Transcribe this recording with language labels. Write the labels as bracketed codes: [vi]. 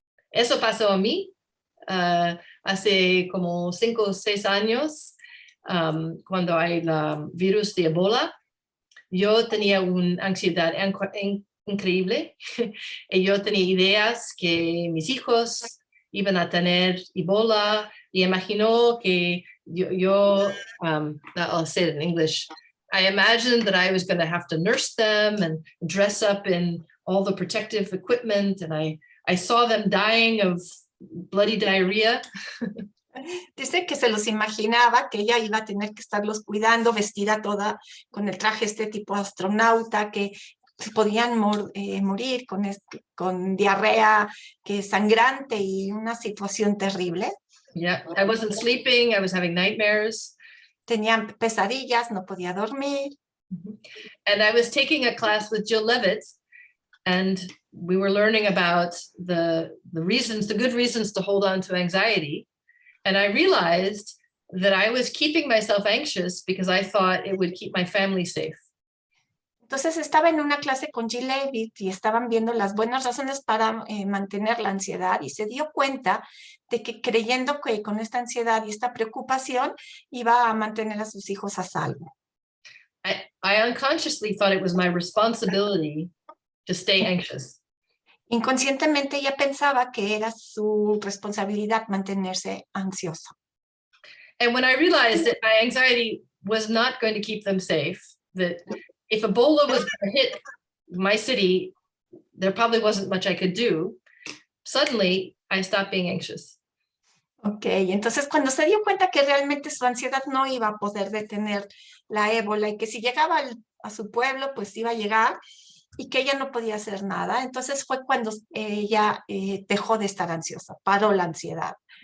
[es] Eso pasó a mí hace como 5 o 6 años, cuando hay el virus de Ebola. Yo tenía una ansiedad increíble y yo tenía ideas que mis hijos iban a tener Ebola y imaginó que [en] I'll say it in English. I imagined that I was going to have to nurse them and dress up in all the protective equipment, and I saw them dying of bloody diarrhea. [es] Dice que se los imaginaba, que ella iba a tener que estarlos cuidando, vestida toda con el traje este tipo astronauta, que podían morir con diarrea que es sangrante y una situación terrible. [en] Yeah, I wasn't sleeping, I was having nightmares. [es] Tenían pesadillas, no podía dormir. [en] And I was taking a class with Jill Levitt, and we were learning about the good reasons to hold on to anxiety. And I realized that I was keeping myself anxious because I thought it would keep my family safe. [es] Entonces estaba en una clase con Jill Levitt y estaban viendo las buenas razones para mantener la ansiedad, y se dio cuenta de que creyendo que con esta ansiedad y esta preocupación iba a mantener a sus hijos a salvo. [en] I unconsciously thought it was my responsibility to stay anxious. [es] Inconscientemente ella pensaba que era su responsabilidad mantenerse ansiosa. [en] And when I realized that my anxiety was not going to keep them safe, that if Ebola was going to hit my city, there probably wasn't much I could do, suddenly I stopped being anxious. [es] Ok, entonces cuando se dio cuenta que realmente su ansiedad no iba a poder detener la ébola y que si llegaba a su pueblo, pues iba a llegar y que ella no podía hacer nada, entonces fue cuando ella dejó de estar ansiosa, paró la ansiedad.